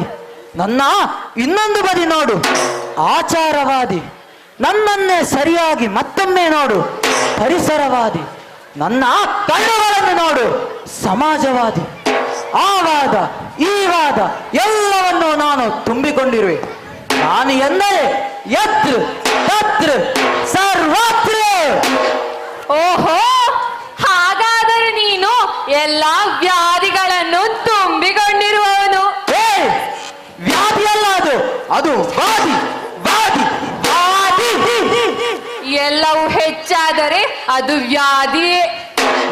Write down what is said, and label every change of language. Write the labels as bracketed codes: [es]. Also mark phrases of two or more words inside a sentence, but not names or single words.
[kn] ನನ್ನ ಇನ್ನೊಂದು ಬದಿ ನೋಡು, ಆಚಾರವಾದಿ. ನನ್ನನ್ನೇ ಸರಿಯಾಗಿ ಮತ್ತೊಮ್ಮೆ ನೋಡು, ಪರಿಸರವಾದಿ. ನನ್ನ ಕಣ್ಣುಗಳನ್ನು ನೋಡು, ಸಮಾಜವಾದಿ. ಆ ವಾದ ಈ ವಾದ ಎಲ್ಲವನ್ನೂ ನಾನು ತುಂಬಿಕೊಂಡಿರುವೆ. ನಾನು ಎಂದರೆ [sa] ಯತ್ರ ತತ್ರ ಸರ್ವತ್ರ. [kn] ಓಹೋ, ಹಾಗಾದರೆ ನೀನು ಎಲ್ಲಾ ವ್ಯಾಧಿಗಳನ್ನು ತುಂಬಿಕೊಂಡಿರುವವನು. ವ್ಯಾಧಿ ಅಲ್ಲ ಅದು, ಅದು ವಾದಿ ವಾದಿ ವಾದಿ. ಎಲ್ಲವೂ ಹೆಚ್ಚಾದರೆ ಅದು ವ್ಯಾಧಿಯೇ.